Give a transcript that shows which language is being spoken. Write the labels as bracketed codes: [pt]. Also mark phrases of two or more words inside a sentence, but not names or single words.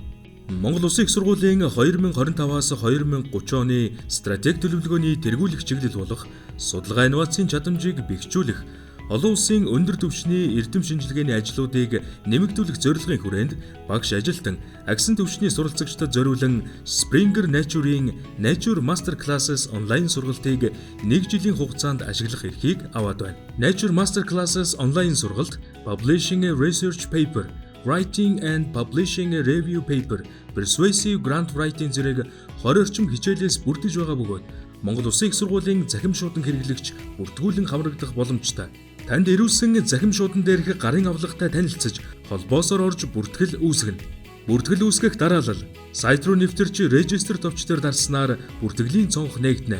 [mn] Монгол Улсын их сургуулийн 2025-аас 2030 оны стратеги төлөвлөгөөний тэргүүлэх чиглэл болох судалгаа инновацийн чадамжийг бэхжүүлэх, олон улсын өндөр түвшний эрдэм шинжилгээний ажлуудыг нэмэгдүүлэх зорилгын хүрээнд багш ажилтан агсан түвшний суралцагчдад зориулан Springer Nature-ийн Nature Master Classes онлайн сургалтыг 1 жилийн хугацаанд ашиглах эрхийг аваад байна. Nature Master Classes онлайн сургалт Publishing a Research Paper, Writing and Publishing a Review Paper, Persuasive Grant Writing зэрэг 20 орчим хичээлээс бүрдэж байгаа бөгөөд Монгол Улсын их сургуулийн захим шуудан хэрэглэгч бүртгүүлэн хамрагдах боломжтой. Танд ирүүлсэн захим шуудан дээрх гарын авлагатай танилцж, холбоосоор орж бүртгэл үүсгэнэ. Бүртгэл үүсгэх дараалал сайт руу нэвтэрч регистр товчдоор дарснаар бүртгэлийн цонх нээгдэнэ.